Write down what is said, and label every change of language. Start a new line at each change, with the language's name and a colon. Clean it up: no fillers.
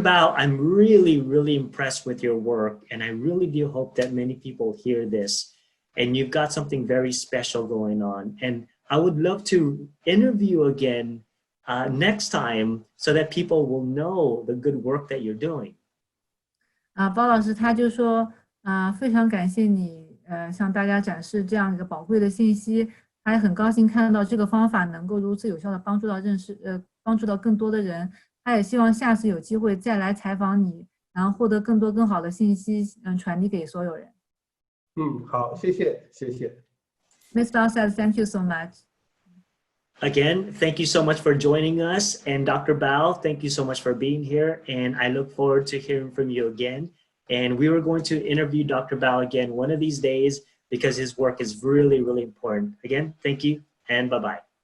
English: Bao, I'm really, really impressed with your work, and I really do hope that many people hear this, and you've got something very special going on. And I would love to interview again next time so that people will know the good work that you're doing.
Chinese: 包老师他就说，非常感谢你，向大家展示这样一个宝贵的信息，他也很高兴看到这个方法能够如此有效的帮助到帮助到更多的人。他也希望下次有机会再来采访你，然后获得更多更好的信息，传递给所有人。好，谢谢，谢谢。
English: Ms. Bao says, thank you so much. Again, thank you so much for joining us. And Dr. Bao, thank you so much for being here. And I look forward to hearing from you again. And we were going to interview Dr. Bao again one of these days because his work is really, really important. Again, thank you and bye-bye.